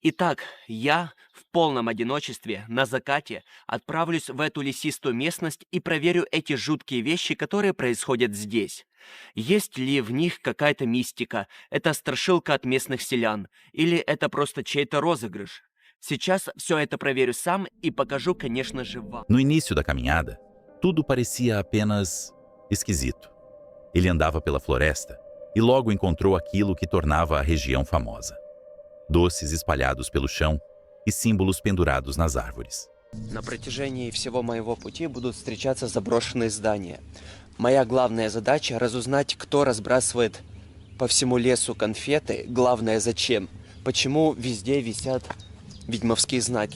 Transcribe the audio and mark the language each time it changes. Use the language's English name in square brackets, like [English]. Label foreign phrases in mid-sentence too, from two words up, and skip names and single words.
[Russian] Итак, я в полном одиночестве на закате отправлюсь в эту лесистую местность и проверю эти жуткие вещи, которые происходят здесь. Есть ли в них какая-то мистика, это страшилка от местных селян, или это просто чей-то розыгрыш? Сейчас все это проверю сам и покажу, конечно же, вам. [Portuguese] No início da caminhada, tudo parecia apenas esquisito. Ele andava pela floresta e logo encontrou aquilo que tornava a região famosa. Doces espalhados pelo chão e símbolos pendurados nas árvores. [Russian] На протяжении всего моего пути будут встречаться заброшенные здания. Моя главная задача — разузнать, кто разбрасывает по всему лесу конфеты. Главное, зачем. Почему везде висят ведьмовские знаки.